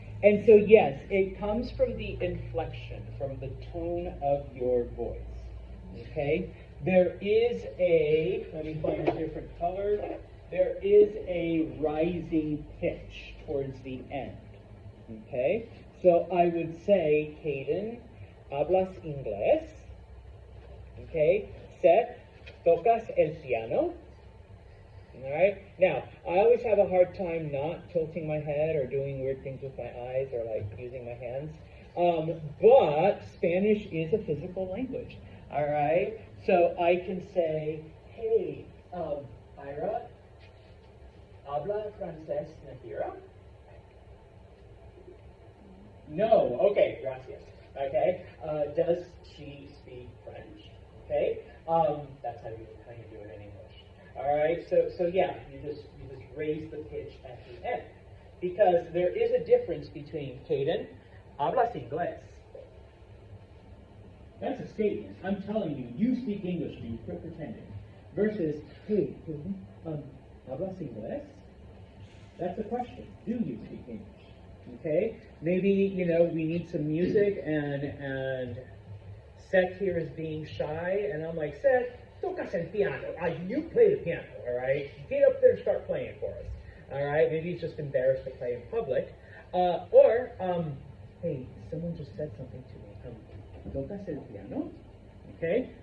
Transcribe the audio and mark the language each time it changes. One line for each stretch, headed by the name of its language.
English: And so, yes, it comes from the inflection, from the tone of your voice. Okay? There is a, let me find a different color. There is a rising pitch towards the end. Okay? So I would say, Caden,
Spanish: hablas inglés.
English: Okay? Seth,
Spanish: tocas el piano.
English: All right. Now, I always have a hard time not tilting my head or doing weird things with my eyes or like using my hands. But Spanish is a physical language. All right. So I can say, hey, Ira,
Spanish: habla francés
English: Nahira? No. Okay. Gracias. Okay. Does she speak French? Okay. That's how you do it in English. All right, so yeah, you just raise the pitch at the end, because there is a difference between Caden,
Spanish: hablas inglés.
English: That's a statement. I'm telling you, you speak English. You quit pretending. Versus, hey, Caden,
Spanish: hablas inglés.
English: That's a question. Do you speak English? Okay, maybe we need some music, and Seth here is being shy, and I'm like, Seth,
Spanish: tocas el piano.
English: You play the piano, all right? Get up there and start playing for us, all right? Maybe he's just embarrassed to play in public. Or, hey, someone just said something to me.
Spanish: Tocas el piano?
English: Okay?